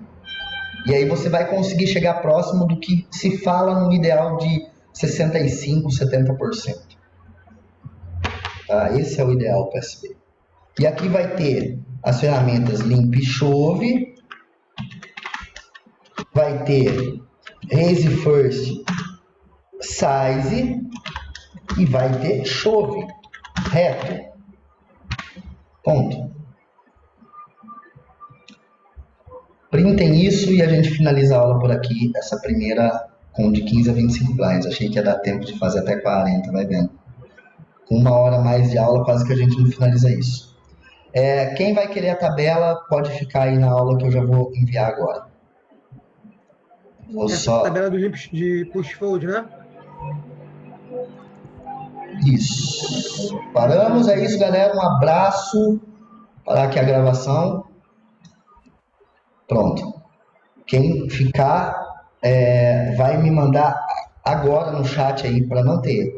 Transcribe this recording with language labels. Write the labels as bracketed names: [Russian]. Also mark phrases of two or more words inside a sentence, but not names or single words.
[Portuguese] E aí você vai conseguir chegar próximo do que se fala no ideal de 65%, 70%. Tá? Esse é o ideal para SB. E aqui vai ter as ferramentas limp e chove. Vai ter [English] raise first, [Portuguese] size e vai ter chove reto. Ponto. Printem isso e a gente finaliza a aula por aqui, essa primeira com de 15 a 25 blinds. Achei que ia dar tempo de fazer até 40, vai vendo. Com 1 hora mais de aula, quase que a gente não finaliza isso. Quem vai querer a tabela, pode ficar aí na aula que eu já vou enviar agora. Essa tabela do de [English] push fold, [Portuguese] né? Isso. Paramos, é isso, galera. Um abraço. Parar aqui a gravação. Pronto. Quem ficar, vai me mandar agora no chat aí, para não ter.